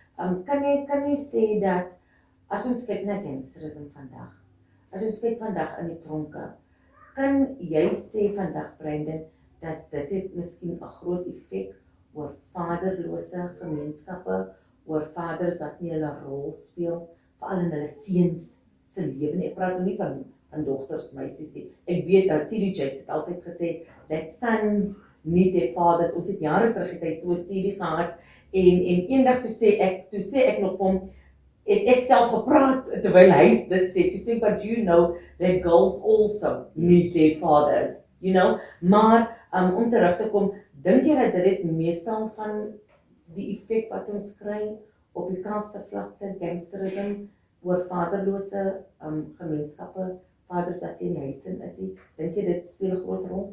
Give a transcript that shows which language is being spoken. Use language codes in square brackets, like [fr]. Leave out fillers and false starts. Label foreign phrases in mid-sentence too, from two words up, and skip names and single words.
[af] Kan jy sê dat as ons kyk na gangsterisme vandag, as ons kyk vandag in die tronke, kan jy sê vandag Brandon dat dit het miskien 'n groot effek oor vaderlose gemeenskappe, oor vaders wat nie hulle rol speel, veral in hulle seuns se lewe nie. Ek praat nou nie van dogters, meisies nie. Ek weet dat T.D. Jakes het altyd gesê [en] that sons need their fathers. [af] Ons het jare terug het hy so 'n studie gehad en eendag toe sê ek nog vir hom, het ek self gepraat terwyl hy dit sê, [en] to say, but you know that girls also need their fathers, you know, [af] maar om terug te kom, dink jy dat dit meestal van die effek wat ons kry op die Kaapse vlakte, gangsterisme, oor vaderlose gemeenskappe, vaders wat in die huis is, dink jy dit speel 'n groot rol?